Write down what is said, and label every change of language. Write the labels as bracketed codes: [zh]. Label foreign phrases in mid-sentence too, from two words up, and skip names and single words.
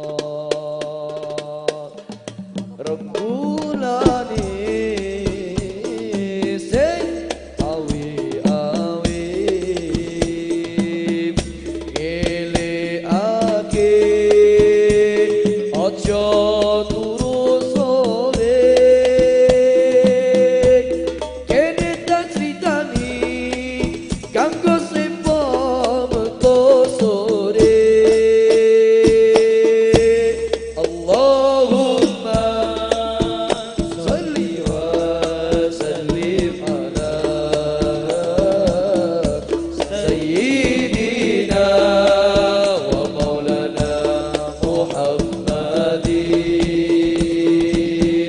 [jv] rembulane sing awe-awe ngelekake aja turu sore kene tak critani kanggo sepo metu sore. [ar] اللهم صل وسلم على سيدنا ومولانا محمد.